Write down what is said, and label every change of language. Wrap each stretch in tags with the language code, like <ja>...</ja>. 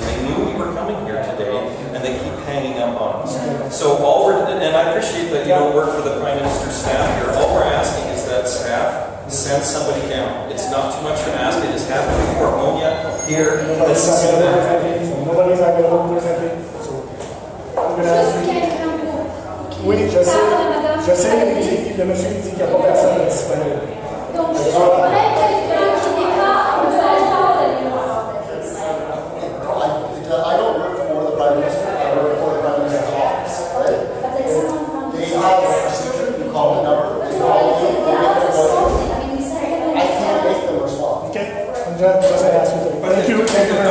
<en>They knew we were coming here today, and they keep hanging up on us. So all we're, and I appreciate that you don't work for the Prime Minister's staff here. All we're asking is that staff send somebody down. It's not too much to ask. It has happened before. Monia here. This is nobody's available presently. So I'm going to ask you.</en> <fr>Oui, je sais, le monsieur dit qu'il n'y a pas personne de disponible. Donc, je voudrais quelqu'un qui n'est pas</fr> <en>I don't work for the Prime Minister, I work for the Prime Minister's office, right? They have a procedure, you call the number, they call you, they get their appointment. I can't make them respond. Okay, I'm just ask you. Thank you. Thank you very</en>